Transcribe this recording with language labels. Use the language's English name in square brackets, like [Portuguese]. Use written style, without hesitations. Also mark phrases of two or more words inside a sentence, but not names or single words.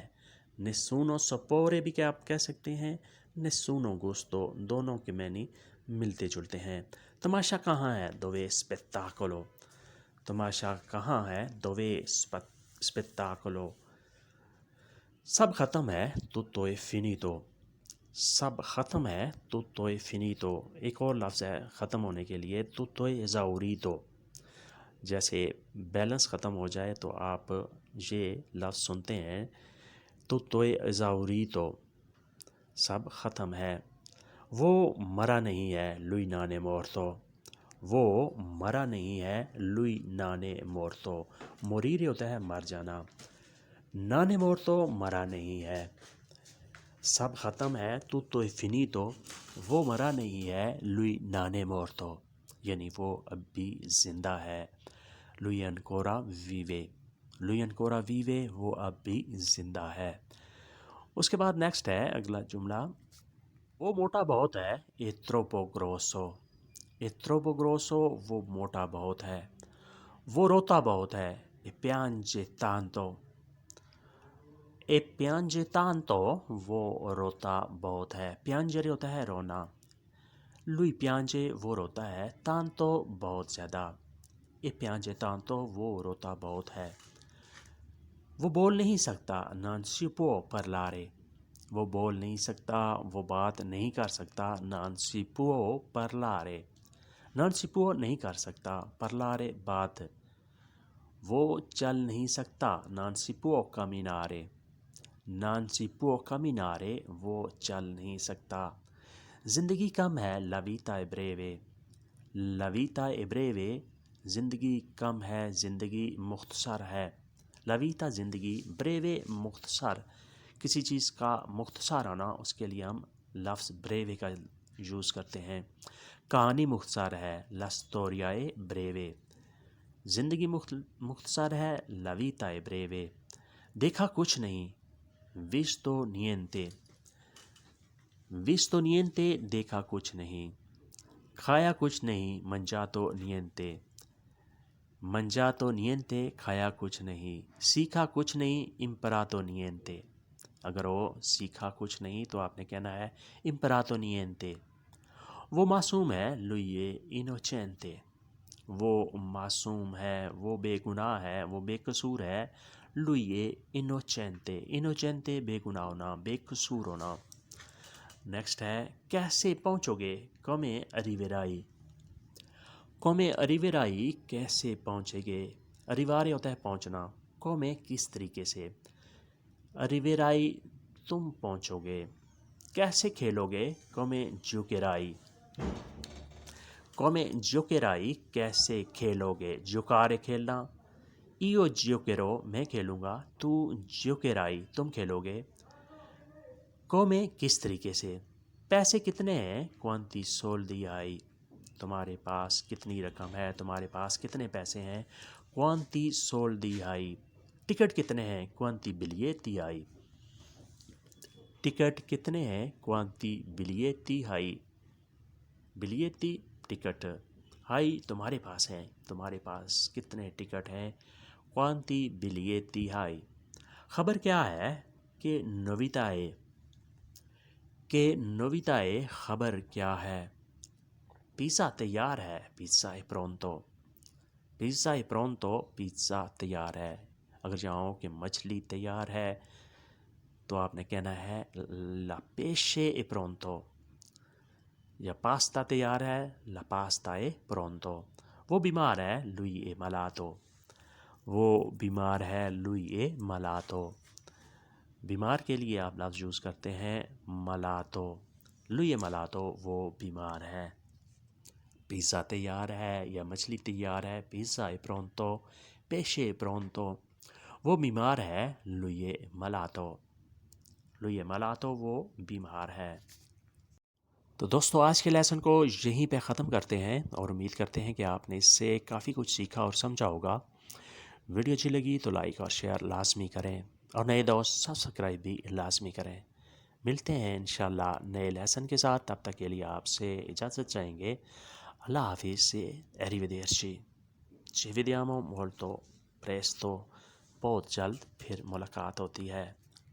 [Italian] nessun sapore [Urdu] بھی کیا آپ کہہ سکتے ہیں, [Italian] nessun gusto, [Urdu] دونوں کے معنی ملتے جلتے ہیں. تماشا کہاں ہے, [Italian] dove spettacolo. [Urdu] تماشا کہاں ہے, [Italian] dove spettacolo. [Urdu] سب ختم ہے, [Italian] tutto è finito। [Urdu] سب ختم ہے, [Italian] tutto è finito। [Urdu] ایک اور لفظ ہے ختم ہونے کے لیے, [Italian] tutto è esaurito। [Urdu] جیسے بیلنس ختم ہو جائے تو آپ یہ لفظ سنتے ہیں, [Italian] tutto è esaurito। [Urdu] سب ختم ہے۔ وہ مرا نہیں ہے, [Italian] lui non è morto। [Urdu] وہ مرا نہیں ہے, [Italian] lui non è morto। [Urdu] morire ہوتا ہے مر جانا, [Italian] non è morto [Urdu] مرا نہیں ہے. سب ختم ہے, [Italian] tutto è finito। [Urdu] وہ مرا نہیں ہے, [Italian] lui non è morto, [Urdu] یعنی وہ اب بھی زندہ ہے. [Italian] lui ancora vive। lui ancora vive, [Urdu] وہ اب بھی زندہ ہے. اس کے بعد نیکسٹ ہے اگلا جملہ، وہ موٹا بہت ہے, [Italian] è troppo grosso। è troppo grosso, [Urdu] وہ موٹا بہت ہے. وہ روتا بہت ہے, [Italian] e piange tanto। e piange tanto, [Urdu] وہ روتا بہت ہے. piangere ہوتا ہے رونا, [Italian] lui piange [Urdu] وہ روتا ہے, tanto بہت زیادہ, [Italian] e piange tanto [Urdu] وہ روتا بہت ہے. وہ بول نہیں سکتا, [Italian] non si può parlare। [Urdu] وہ بول نہیں سکتا، وہ بات نہیں کر سکتا, [Italian] non si può parlare। non si può [Urdu] نہیں کر سکتا, parlare बात। وہ چل نہیں سکتا, [Italian] non si può camminare। non si può camminare, [Urdu] وہ چل نہیں سکتا. زندگی کم ہے, [Italian] la vita è breve। la vita è breve, [Urdu] زندگی کم ہے، زندگی مختصر ہے. [Italian] la vita [Urdu] زندگی، breve مختصر، کسی چیز کا مختصر ہونا، اس کے لیے ہم لفظ breve کا یوز کرتے ہیں. کہانی مختصر ہے, [Italian] la storia è breve। [Urdu] زندگی مختصر ہے, [Italian] la vita è breve। [Urdu] دیکھا کچھ نہیں, [Italian] visto niente। visto niente, [Urdu] دیکھا کچھ نہیں. کھایا کچھ نہیں, [Italian] mangiato niente। mangiato niente, [Urdu] کھایا کچھ نہیں. سیکھا کچھ نہیں, [Italian] imparato niente। [Urdu] اگر وہ سیکھا کچھ نہیں تو آپ نے کہنا ہے [Italian] imparato niente। [Urdu] وہ معصوم ہے, [Italian] lui è innocente। [Urdu] وہ معصوم ہے، وہ بےگناہ ہے، وہ بےقصور ہے, [Italian] lui è innocente। [Urdu] innocente بےگناہ ہونا، بےقصور ہونا۔ نیکسٹ ہے، کیسے پہنچو گے, [Italian] come arriverai। come arriverai, [Urdu] کیسے پہنچے گے. arrivare ہوتا ہے پہنچنا, come کس طریقے سے. arriverai, تم پہنچو گے. کیسے کھیلو گے, [Italian] come giocherai। come giocherai, [Urdu] کیسے کھیلو گے. giocare खेलना, [Italian] io giocherò [Urdu] میں کھیلوں گا، تو giocherai تم کھیلو گے. come کس طریقے سے۔ پیسے کتنے ہیں, [Italian] quanti soldi hai। [Urdu] تمہارے پاس کتنی رقم ہے، تمہارے پاس کتنے پیسے ہیں, [Italian] quanti soldi hai। [Urdu] ٹکٹ کتنے ہیں, [Italian] quanti biglietti hai। [Urdu] ٹکٹ کتنے ہیں, [Italian] quanti biglietti hai। [Urdu] biglietti ٹکٹ، ہائی تمہارے پاس ہیں، تمہارے پاس کتنے ٹکٹ ہیں, [Italian] quanti biglietti hai। [Urdu] خبر کیا ہے, [Italian] che novità è. [Urdu] خبر کیا ہے۔ پیزا تیار ہے، پیزا [Italian] è pronto। पिज़्ज़ा è pronto, [Urdu] پیزا تیار ہے. اگر چاہو کہ مچھلی تیار ہے تو آپ نے کہنا ہے [Italian] la pesce è pronto। [Urdu] یا پاستا تیار ہے, [Italian] la pasta è pronto। [Urdu] وہ بیمار ہے, [Italian] lui è malato। [Urdu] وہ بیمار ہے, [Italian] lui è malato। [Urdu] بیمار کے لیے آپ لفظ یوز کرتے ہیں malato। [Italian] lui è malato, [Urdu] وہ بیمار ہے۔ پیزا تیار ہے یا مچھلی تیار ہے या मछली तैयार है, [Italian] pizza è pronto, pesce è pronto. [Urdu] وہ بیمار ہے, [Italian] lui è malato। lui è malato, [Urdu] وہ بیمار ہے. تو دوستو آج کے لیسن کو یہیں پہ ختم کرتے ہیں اور امید کرتے ہیں کہ آپ نے اس سے کافی کچھ سیکھا اور سمجھا ہوگا. ویڈیو اچھی لگی تو لائک اور شیئر لازمی کریں اور نئے دوست سبسکرائب بھی لازمی کریں. ملتے ہیں ان شاء اللہ نئے لیسن کے ساتھ، تب تک کے لیے آپ سے اجازت چاہیں گے. اللہ حافظ سے, [Italian] arrivederci। ci vediamo molto presto, [Urdu] بہت جلد پھر ملاقات ہوتی ہے.